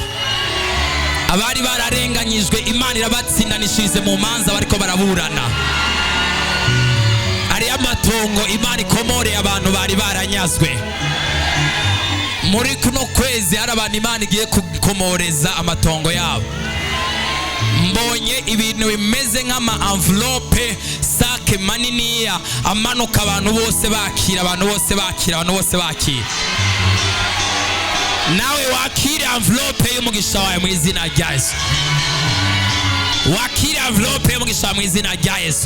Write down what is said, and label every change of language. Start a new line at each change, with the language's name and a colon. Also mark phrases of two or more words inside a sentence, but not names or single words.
Rundi: Abari bararenganyijwe, Imana irabatsindanishirize mu manza bariko baraburana. Ari amatongo Imana ikomoreye abantu bari baranyazwe. Muri kuno kwezi hari abantu Imana igiye kukomoreza amatongo yabo. Mbonye ibintu bimeze nk'ama envelope sake maniniya amanuka, abantu bose bakira, abantu bose bakira, abantu bose bakira. Nawe wakire envelope y'umugisha wawe mu izina rya Yesu. Wakire envelope y'umugisha wawe mu izina rya Yesu.